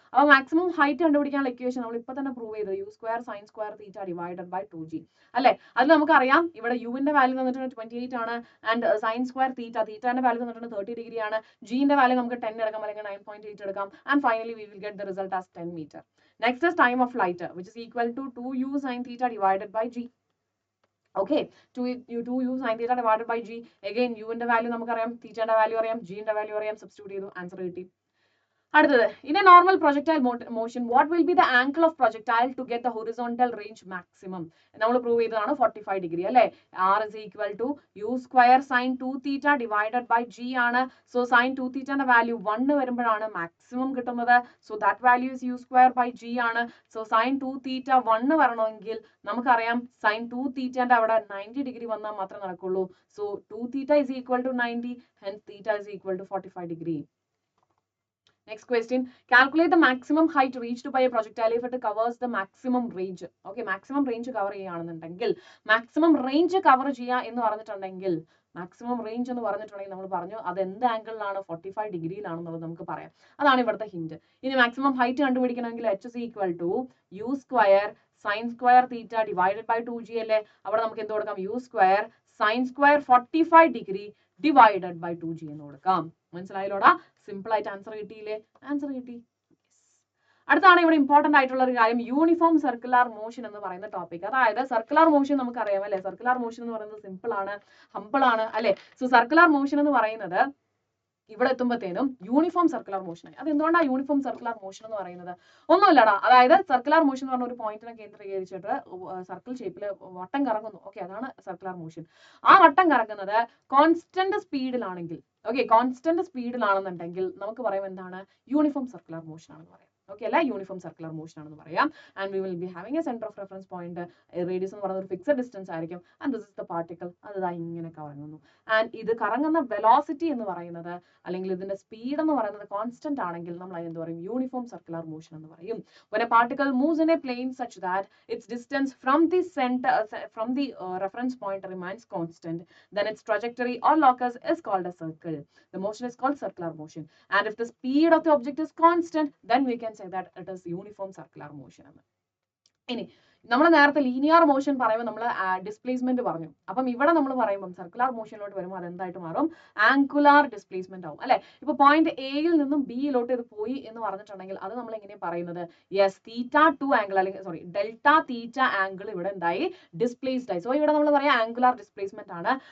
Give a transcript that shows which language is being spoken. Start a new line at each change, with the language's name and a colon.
Malayalam: അപ്പോൾ maximum height കണ്ടുപിടിക്കാനുള്ള equation നമ്മൾ ഇപ്പൊ തന്നെ പ്രൂവ് ചെയ്തത് U square sine square theta divided by 2g അല്ലെ. അതിൽ നമുക്കറിയാം ഇവിടെ യുവിന്റെ വാല്യൂ തന്നിട്ടുണ്ട് 28 ആണ്, ആൻഡ് സൈൻ സ്ക്വയർ തീറ്റന്റെ വാല്യൂ തന്നിട്ടുണ്ട് 30 ഡിഗ്രി ആണ്. ജിന്റെ വാല്യൂ നമുക്ക് 10 എടുക്കാം അല്ലെങ്കിൽ 9.8 എടുക്കാം, and finally
English: we will get the result as 10 meter. Next is time of flight, which is equal to 2u sin theta divided by g. Okay, 2u sin theta divided by g.
Malayalam: Again, u ന്റെ value നമുക്കറിയാം, തീറ്റയുടെ value അറിയാം, g ന്റെ value അറിയാം, substitute ചെയ്തു, answer കിട്ടി. അടുത്തത്,
English: in a normal projectile motion what will be the angle of projectile to get the horizontal range maximum?
Malayalam: നമ്മൾ പ്രൂവ് ചെയ്തതാണ് 45 ഡിഗ്രി അല്ലേ.
English: r is equal to u square sin 2 theta divided by g ആണ്.
Malayalam: So sin 2 തീറ്റന്റെ value 1 വരുമ്പോഴാണ് maximum കിട്ടുന്നത്.
English: So that value is u square by g ആണ്.
Malayalam: So sin 2 തീറ്റ 1 വരണമെങ്കിൽ നമുക്കറിയാം sin 2 തീറ്റന്റെ അവിടെ 90 ഡിഗ്രി വന്നാൽ മാത്രമേ നടക്കുള്ളൂ.
English: So 2 theta is equal to 90, hence theta is equal to 45 degree. Next question, calculate the maximum height reached by a projectile if it covers the maximum range.
Malayalam: Okay, maximum range cover ചെയ്യാണെന്നുണ്ടെങ്കിൽ, maximum range cover ചെയ്യുക എന്ന് പറഞ്ഞിട്ടുണ്ടെങ്കിൽ, maximum range എന്ന് പറഞ്ഞിട്ടുണ്ടെങ്കിൽ നമ്മൾ പറഞ്ഞു അത് എന്ത് ആംഗിളിലാണ്? 45 ഡിഗ്രിയിലാണെന്നുള്ളത് നമുക്ക് പറയാം. അതാണ് ഇവിടുത്തെ ഹിന്റ്. ഇനി maximum height കണ്ടുപിടിക്കണമെങ്കിൽ
English: h is equal to u square sin square theta divided by 2g
Malayalam: അല്ലേ. അവിടെ നമുക്ക് എന്ത് കൊടുക്കാം?
English: u square sin square 45 degree divided by 2g
Malayalam: എന്ന് കൊടുക്കാം. മനസ്സിലായല്ലോടാ? സിമ്പിൾ ആയിട്ട് ആൻസർ കിട്ടിയില്ലേ? ആൻസർ കിട്ടി. അടുത്താണ് ഇവിടെ ഇമ്പോർട്ടന്റ് ആയിട്ടുള്ള ഒരു കാര്യം യൂണിഫോം സർക്കുലർ മോഷൻ എന്ന് പറയുന്ന ടോപ്പിക്. അതായത് സർക്കുലർ മോഷൻ നമുക്കറിയാം അല്ലെ, സർക്കുലർ മോഷൻ എന്ന് പറയുന്നത് സിമ്പിൾ ആണ്, ഹമ്പിൾ ആണ് അല്ലെ. സോ സർക്കുലർ മോഷൻ എന്ന് പറയുന്നത് ഇവിടെ എത്തുമ്പോഴത്തേനും യൂണിഫോം സർക്കുലർ മോഷൻ ആയി. അത് എന്തുകൊണ്ടാണ് യൂണിഫോം സർക്കുലർ മോഷൻ എന്ന് പറയുന്നത്? ഒന്നുമില്ലടാ, അതായത് സർക്കുലർ മോഷൻ എന്ന് പറഞ്ഞ ഒരു പോയിന്റിനെ കേന്ദ്രീകരിച്ചിട്ട് സർക്കിൾ ഷേപ്പിൽ വട്ടം കറങ്ങുന്നു. ഓക്കെ, അതാണ് സർക്കുലർ മോഷൻ. ആ വട്ടം കറങ്ങുന്നത് കോൺസ്റ്റന്റ് സ്പീഡിലാണെങ്കിൽ, ഓക്കെ, കോൺസ്റ്റന്റ് സ്പീഡിലാണെന്നുണ്ടെങ്കിൽ നമുക്ക് പറയാം എന്താണ്, യൂണിഫോം സർക്കുലർ മോഷൻ ആണെന്ന് പറയാം. ഓക്കെ അല്ലെ, യൂണിഫോം സർക്കുലർ മോഷൻ ആണെന്ന് പറയാം.
English: and we will be having a centre of reference point,
Malayalam: radius എന്ന് പറയുന്നത് ഒരു ഫിക്സഡ് ഡിസ്റ്റൻസ് ആയിരിക്കും.
English: and this is the particle,
Malayalam: അത് ഇങ്ങനെ കറങ്ങുന്നു. ആൻഡ് ഇത് കറങ്ങുന്ന വെലോസിറ്റി എന്ന് പറയുന്നത്, അല്ലെങ്കിൽ ഇതിന്റെ സ്പീഡ് എന്ന് പറയുന്നത് കോൺസ്റ്റന്റ് ആണെങ്കിൽ നമ്മൾ എന്ത് പറയും, യൂണിഫോം സർക്കുലർ മോഷൻ എന്ന് പറയും.
English: When a particle moves in a plane such that its distance from the center from the reference point remains constant, then its trajectory or locus is called a circle. The motion is called circular motion. And if the speed of the object is constant, then we can say that it is uniform circular motion.
Malayalam: ഇനി നമ്മൾ നേരത്തെ linear motion പറയുമ്പോൾ നമ്മൾ displacement പറഞ്ഞു. അപ്പം ഇവിടെ നമ്മൾ പറയുമ്പോൾ സർക്കുലർ മോഷനിലോട്ട് വരുമ്പോൾ അത് എന്തായിട്ട് മാറും, ആംഗുലാർ ഡിസ്പ്ലേസ്മെന്റ് ആവും അല്ലെ. ഇപ്പൊ പോയിന്റ് എയിൽ നിന്നും ബിയിലോട്ട് ഇത് പോയി എന്ന് പറഞ്ഞിട്ടുണ്ടെങ്കിൽ അത് നമ്മൾ എങ്ങനെയാണ് പറയുന്നത്, യെസ് തീറ്റ ടു ആംഗിൾ, അല്ലെങ്കിൽ സോറി ഡെൽറ്റ തീറ്റ ആംഗിൾ ഇവിടെ എന്തായി, ഡിസ്പ്ലേസ്ഡ് ആയി. സോ ഇവിടെ നമ്മൾ പറയാം ആംഗുലാർ ഡിസ്പ്ലേസ്മെന്റ് ആണ്.